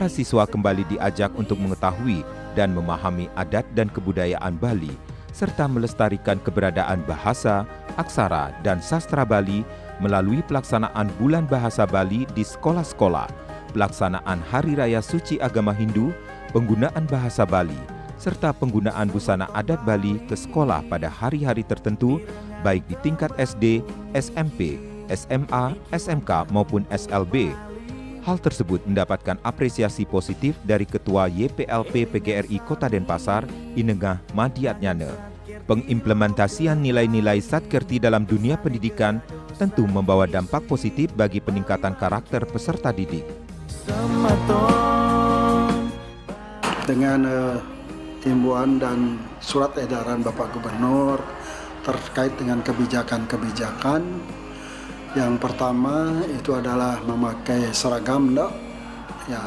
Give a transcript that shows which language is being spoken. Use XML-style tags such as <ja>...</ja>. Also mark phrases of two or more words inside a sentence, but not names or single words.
<id>siswa kembali diajak untuk mengetahui dan memahami adat dan kebudayaan Bali, serta melestarikan keberadaan bahasa, aksara, dan sastra Bali melalui pelaksanaan Bulan Bahasa Bali di sekolah-sekolah, pelaksanaan Hari Raya Suci Agama Hindu, penggunaan bahasa Bali, serta penggunaan busana adat Bali ke sekolah pada hari-hari tertentu, baik di tingkat SD, SMP, SMA, SMK maupun SLB. Hal tersebut mendapatkan apresiasi positif dari Ketua YPLP PGRI Kota Denpasar, Inengah Madiatnyane. Pengimplementasian nilai-nilai Satkerti dalam dunia pendidikan tentu membawa dampak positif bagi peningkatan karakter peserta didik. Dengan himbauan dan surat edaran Bapak Gubernur terkait dengan kebijakan-kebijakan, yang pertama itu adalah memakai seragam, ya.</id>